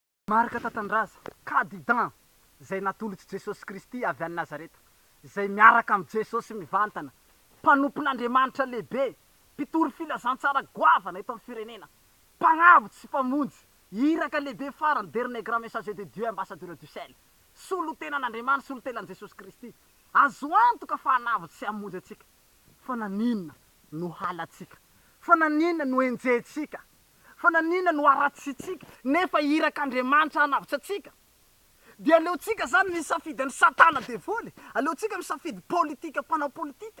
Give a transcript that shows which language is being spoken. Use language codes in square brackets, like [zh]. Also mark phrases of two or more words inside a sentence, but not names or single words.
[mg] marika tatandraza kadidan zay natolotsy Jesosy Kristy avy any Nazareta, zay miaraka am Jesosy mivantana, mpanompon'Andriamanitra lehibe, mpitory filazantsara goavana eto amin'ny firenena, mpagnavotsy sy mpamonjy, iraka lehibe farany [fr] dernier grand messager de Dieu, ambassadeur du sel, [mg] solotenan'Andriamanitra, solotenan'i Jesosy Kristy, azo antoka fa hanavotsy sy hamonjy atsika. Fa naninona no halatsika? Fa naninona no enjehitsika? Fa naninona no aratsitsika nefa irak'Andriamanitra hanavotsy atsika? Dia aleotsika zany misafidy ny satana devoly, aleotsika misafidy politika, mpanao politika.